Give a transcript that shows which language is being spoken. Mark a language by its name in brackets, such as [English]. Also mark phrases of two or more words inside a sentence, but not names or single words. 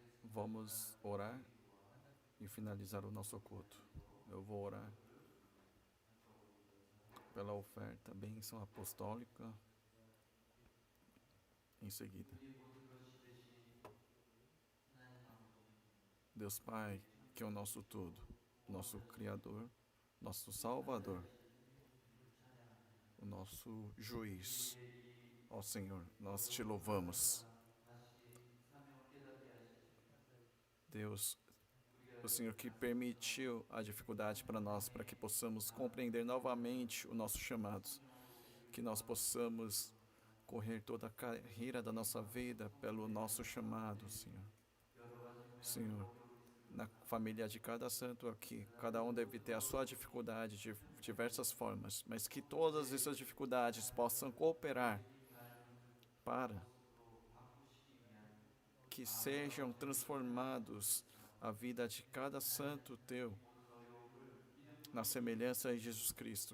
[Portuguese] Vamos orar e finalizar o nosso culto. Eu vou orar pela oferta, bênção apostólica em seguida. [Korean] 우리 모든 것이 되신 하나님 아버지, [Portuguese] Deus Pai, que é o nosso tudo, nosso Criador, nosso Salvador, o nosso Juiz. Ó Senhor, nós te louvamos. [Korean] 다시 사명을 깨닫게 하시지. [Portuguese] Deus, o Senhor que permitiu a dificuldade para nós, para que possamos compreender novamente o nosso chamado, que nós possamos correr toda a carreira da nossa vida pelo nosso chamado, Senhor. Senhor, na família de cada santo aqui, cada um deve ter a sua dificuldade de diversas formas, mas que todas essas dificuldades possam cooperar para que sejam transformados a vida de cada santo teu na semelhança de Jesus Cristo.